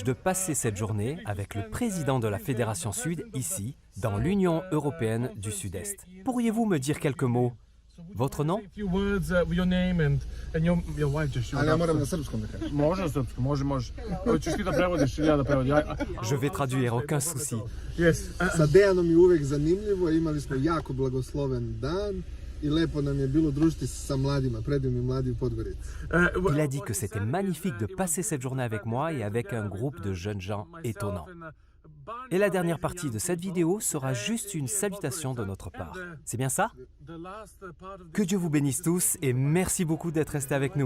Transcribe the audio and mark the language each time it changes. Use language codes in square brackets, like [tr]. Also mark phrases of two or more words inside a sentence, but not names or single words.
[fr] de passer cette journée avec le président de la Fédération Sud, ici, dans l'Union européenne du Sud-Est. Pourriez-vous me dire quelques mots? Votre nom? Je vais traduire, aucun souci. [sr] Sa Dejanom je uvek zanimljivo, imali smo jako blagosloven dan. I lepo nam je bilo družiti sa mladima, predivnim mladim Podgorici. [fr] Il a dit que c'était magnifique de passer cette journée avec moi et avec un groupe de jeunes gens étonnants. Et la dernière partie de cette vidéo sera juste une salutation de notre part. C'est bien ça? Que Dieu vous bénisse tous et merci beaucoup d'être restés avec nous.